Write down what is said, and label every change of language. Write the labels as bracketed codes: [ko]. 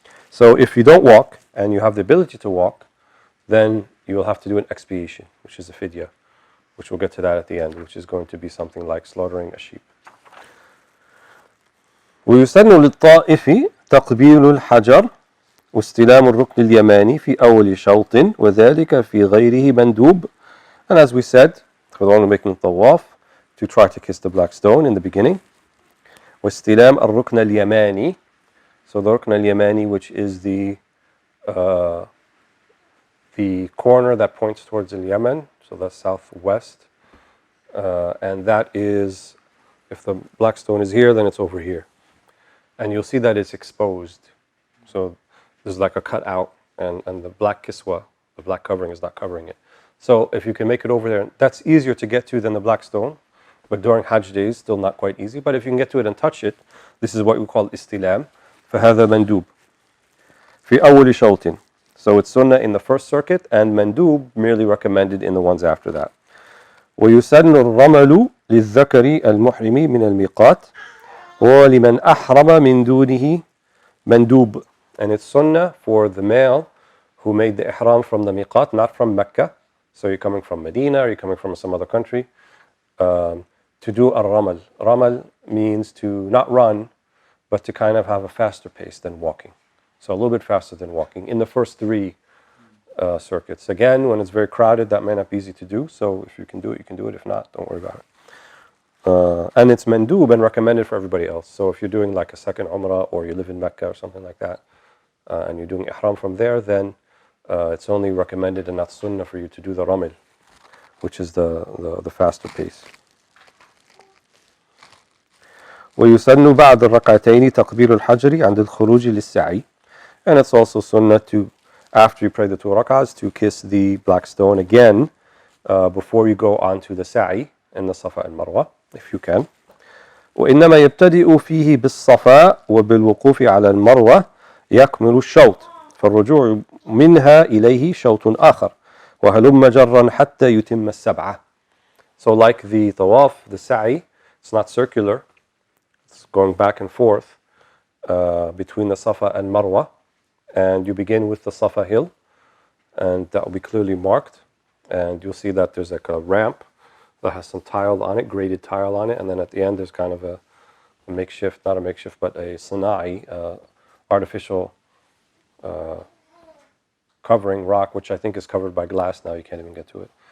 [en] So if you don't walk and you have the ability to walk, then you will have to do an expiation, which is a fidya, which we'll get to that at the end, which is going to be something like slaughtering a sheep. [ar] ويسن للطائف تقبيل الحجر واستلام الركن اليماني في أول شوط وذلك في غيره مندوب. [en] And as we said, for the one making tawaf, to try to kiss the black stone in the beginning. [ar] واستلام الركن اليماني. [en] So the rukn al-yamani, which is the corner that points towards Yemen, so that's southwest, and that is, if the black stone is here, then it's over here, and you'll see that it's exposed. So there's like a cutout, and the black kiswa, the black covering, is not covering it. So if you can make it over there, that's easier to get to than the black stone, but during Hajj days, still not quite easy. But if you can get to it and touch it, this is what we call istilam. [ar] فهذا مندوب في أول شوط. [en] So it's sunnah in the first circuit, and mandub merely recommended in the ones after that. [ar] ويسن الرمل للذكر المحرم من الميقات ولمن أحرم من دونه mandub. [en] And it's sunnah for the male who made the ihram from the miqat, not from Mecca. So you're coming from Medina, or you're coming from some other country, to do al-ramal. Ramal means to not run, but to kind of have a faster pace than walking. So a little bit faster than walking in the first three circuits. Again, when it's very crowded, that may not be easy to do. So if you can do it, you can do it. If not, don't worry about it. And it's mandub and recommended for everybody else. So if you're doing like a second Umrah, or you live in Mecca or something like that, and you're doing ihram from there, then it's only recommended and not sunnah for you to do the ramil, which is the faster pace. [ar] ويسن بعد الركعتين تقبيل الحجر عند الخروج للسعي. [en] And it's also sunnah to, after you pray the two rak'ahs, to kiss the black stone again before you go on to the sa'i in the Safa and Marwa, if you can. [ar] وإنما يبتدئ فيه بالصفا وبالوقوف على المروة يكمل الشوط فالرجوع منها إليه شوط آخر وهلم جرا حتى يتم السبعة. [en] So like the tawaf, the sa'i, it's not circular. It's going back and forth between the Safa and Marwa, and you begin with the Safa hill, and that will be clearly marked, and you'll see that there's like a ramp that has some tile on it, graded tile on it, and then at the end there's kind of a makeshift, not a makeshift, but a sana'i, artificial covering rock, which I think is covered by glass now, you can't even get to it.